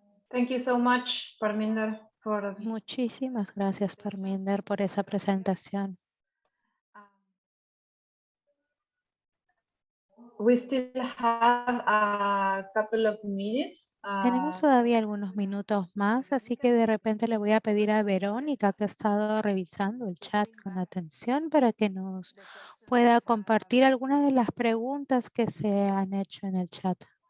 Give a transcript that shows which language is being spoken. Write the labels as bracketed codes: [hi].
[en] Thank you so much, Parminder, for [es] Muchísimas gracias, Parminder, por esa presentación. [en] we still have a couple of minutes. [es] Tenemos todavía algunos minutos más, así que de repente le voy a pedir a Verónica, que ha estado revisando el chat con atención, para que nos pueda compartir algunas de las preguntas que se han hecho en el chat.